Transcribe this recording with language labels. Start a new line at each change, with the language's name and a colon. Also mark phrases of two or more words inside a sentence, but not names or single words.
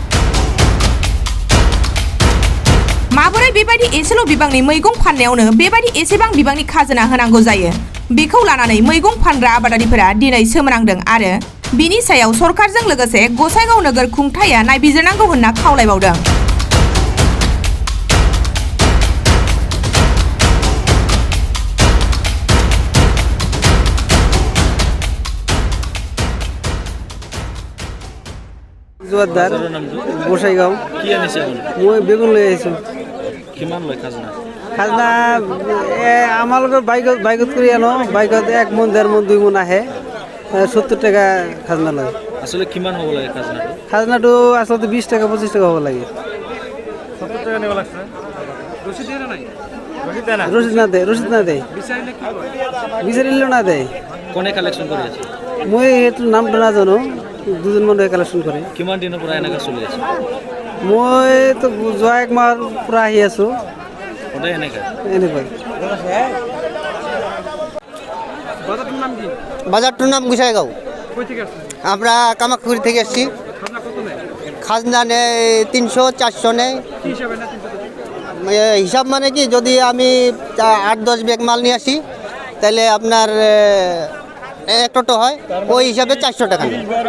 Bodo: माबोरै बेबायदि एसेल' बिबांनि मैगं फाननायावनो बेबायदि एसेबां बिबांनि खाजोना होनांगौ जायो बेखौ लानानै मैगं फानग्रा आबादारिफोरा दिनै सोमोनांदों आरो बिनि सायाव सरकारजों लोगोसे गसाइगाव नोगोर खुंथाया नायबिजिरनांगौ होनना खावलायबावदों।
Assamese: জোয়ারদার গোসাইগাঁও কি আনিছে মই বেগুন লৈ আহিছোঁ। কিমান লয় খাজনা? খাজনা আমালোকে বাইকত কৰি আনো, বাইকত 1 মোন 1.5 মোন 2 মোন আহে, 70 টাকা খাজনা লয়। আসলে কিমান হ'ব লাগে খাজনাটো? খাজনাটো আচলতে 20 টাকা 25 টাকা হ'ব লাগে।
Bangla: 70 টাকা নেব লাগছে। রসিদ দিয়ে নাই? রসিদ দেয় না? রসিদ না দেয়
Assamese: বিচাৰিলে কি কয়? বিচাৰিলেও না দেয়। কোনে কালেকশন কৰি আছে? মই এইটো নামটো নাজানো, দুজন মানুহে কালেকশ্যন কৰে। কিমান দিনৰ পৰা এনেকৈ চলি আছে? মই তো যোৱা 1 মাহৰ পৰা আহি আছোঁ। সদায় এনেকৈ? এনেকৈ।
Bangla: বাজারটার নাম কি? বাজারটার নাম গোসাইগাঁও। কই থেকে আসছেন? আমরা কামাখ্যাপুর থেকে এসেছি। খাজনা কত নেয়? খাজনা নেয় 300-400 নেয়। কি হিসাবে না 300? হিসাব মানে কি, যদি আমি 8-10 ব্যাগ মাল নিয়ে আসি তাহলে আপনার 1 টোটো হয়, ওই হিসাবে 400 টাকা নেয়।